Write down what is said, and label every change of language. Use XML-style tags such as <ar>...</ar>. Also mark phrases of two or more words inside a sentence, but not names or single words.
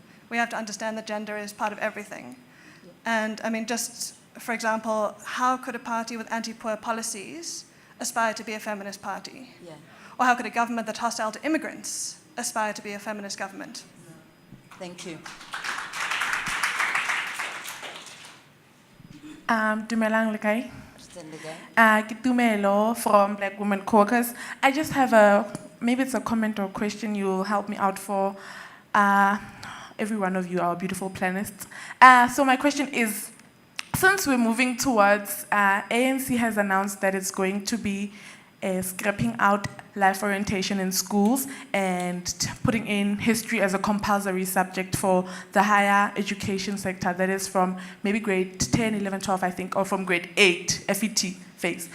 <en>We have to understand that gender is part of everything. Yeah. And I mean, just for example, how could a party with anti-poor policies aspire to be a feminist party? Yeah. Or how could a government that's hostile to immigrants aspire to be a feminist government? Thank you.</en> <tn>Dumelang le kae?</tn> <en>Kitumelo from Black Women Caucus. I just have maybe it's a comment or question you'll help me out for every one of you, our beautiful planets. So my question is, since we're moving towards, ANC has announced that it's going to be scrapping out life orientation in schools and putting in history as a compulsory subject for the higher education sector, that is from maybe grade 10, 11, 12, I think, or from grade 8, FET phase.</en>